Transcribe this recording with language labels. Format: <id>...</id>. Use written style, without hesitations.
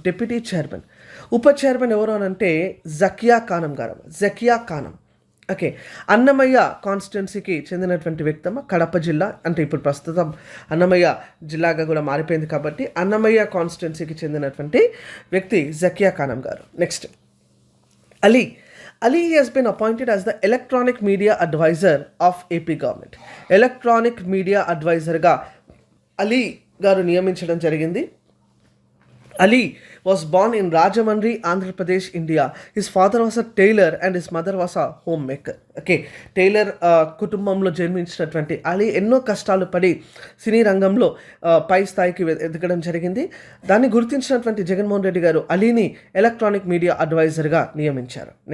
<te>Deputy chairman, ఉప chairman ఎవరో అని అంటే జకియా ఖానం. ఓకే, అన్నమయ్య కాన్స్టిట్యున్సీకి చెందినటువంటి వ్యక్తి అమ్మ. కడప జిల్లా అంటే ఇప్పుడు ప్రస్తుతం అన్నమయ్య జిల్లాగా కూడా మారిపోయింది కాబట్టి అన్నమయ్య కాన్స్టిట్యున్సీకి చెందినటువంటి వ్యక్తి జకియా ఖానం గారు. Next Ali</te> <en>has been appointed as the electronic media advisor of AP government.</en> <te>Electronic media అడ్వైజర్గా Ali గారు నియమించడం జరిగింది.</te> <en>Ali was born in Rajahmundry, Andhra Pradesh, India. His father was a tailor and his mother was a homemaker.</en> <te>Okay, tailor కుటుంబంలో జన్మించినటువంటి అలీ ఎన్నో కష్టాలు పడి సినీ రంగంలో పై స్థాయికి ఎదగడం జరిగింది. దాన్ని గుర్తించినటువంటి జగన్మోహన్ రెడ్డి గారు అలీని ఎలక్ట్రానిక్ మీడియా అడ్వైజర్గా నియమించారు.</te>